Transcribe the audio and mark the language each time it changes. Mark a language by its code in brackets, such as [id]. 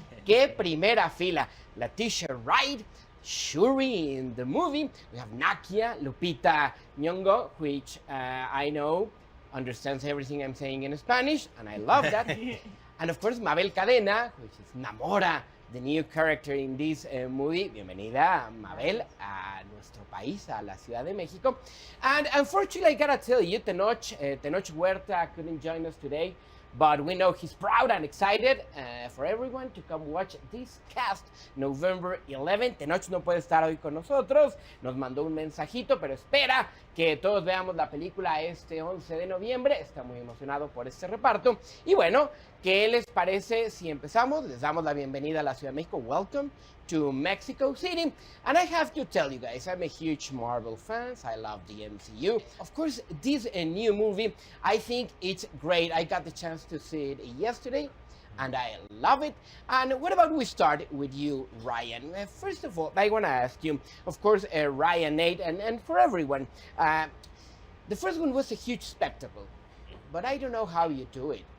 [es] Qué primera fila. [en] Letitia Wright, Shuri in the movie. We have Nakia, Lupita Nyong'o, which I know understands everything I'm saying in Spanish, and I love that. And of course, Mabel Cadena, which is Namora, the new character in this movie. [es] Bienvenida, Mabel, a nuestro país, a la Ciudad de México. [en] And unfortunately, I gotta tell you, Tenoch Huerta couldn't join us today, but we know he's proud and excited for everyone to come watch this cast November 11th. [es] Tenoch no puede estar hoy con nosotros, nos mandó un mensajito, pero espera que todos veamos la película este 11 de noviembre. Está muy emocionado por este reparto. Y bueno, ¿qué les parece si empezamos? Les damos la bienvenida a la Ciudad de México. [en] Welcome to Mexico City. And I have to tell you guys, I'm a huge Marvel fan. I love the MCU. Of course, this new movie, I think it's great. I got the chance to see it yesterday, and I love it. And what about we start with you, Ryan? First of all, I want to ask you, of course, Ryan, Nate, and for everyone, the first one was a huge spectacle, but I don't know how you do it.